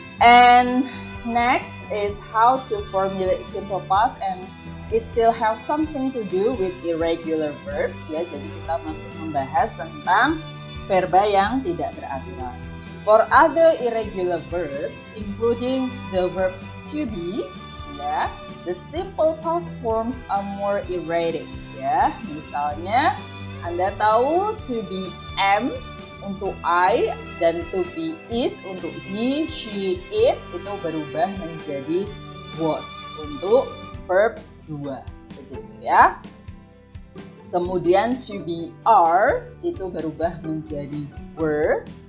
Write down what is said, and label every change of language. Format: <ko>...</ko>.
<en>And next is how to formulate simple past, and it still have something to do with irregular verbs ya.</en> <id>Jadi kita masih membahas tentang verba yang tidak beraturan.</id> <en>For other irregular verbs, including the verb to be, ya, the simple past forms are more erratic ya.</en> <id>Misalnya Anda tahu to be am untuk I dan to be is untuk he, she, it itu berubah menjadi was untuk verb 2 begitu ya. Kemudian to be are itu berubah menjadi were.</id>